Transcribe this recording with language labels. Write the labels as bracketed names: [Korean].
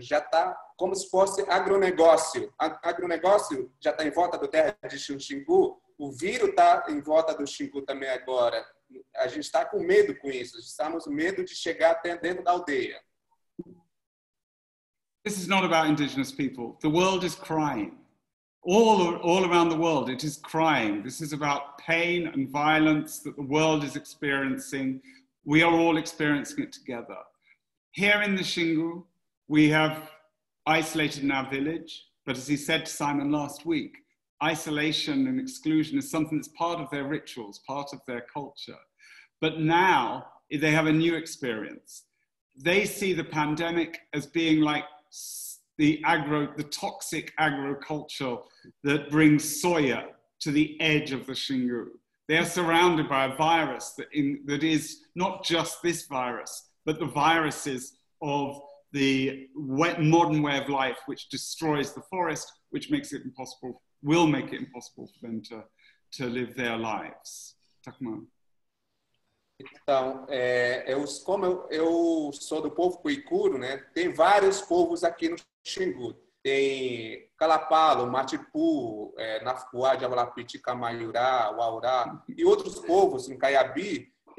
[Portuguese] Já está como se fosse agronegócio. Agronegócio já está em volta da terra indígena Xingu, o vírus está em volta do Xingu também agora. A gente está com medo com isso, estamos com medo de chegar até dentro da aldeia. [English] This is not about indigenous people. The world is crying. All around the world, it is crying. This is about pain and violence that the world is experiencing. We are all experiencing it together. Here in the Xingu, we have isolated in our village, but as he said to Simon last week, isolation and exclusion is something that's part of their rituals, part of their culture. But now they have a new experience. They see the pandemic as being like the toxic agriculture that brings soya to the edge of the Xingu. They are surrounded by a virus that is not just this virus, but the viruses of the modern way of life, which destroys the forest, which makes it impossible, will make it impossible for them to live their lives. Takuma. [Portuguese] Então, como eu sou do povo cuicuro, né? Tem vários povos aqui no Xingu. Tem Calapalo, Matipu, Nafuá, Javalapiti, Camaiurá, Uaurá e outros povos em Caiabi.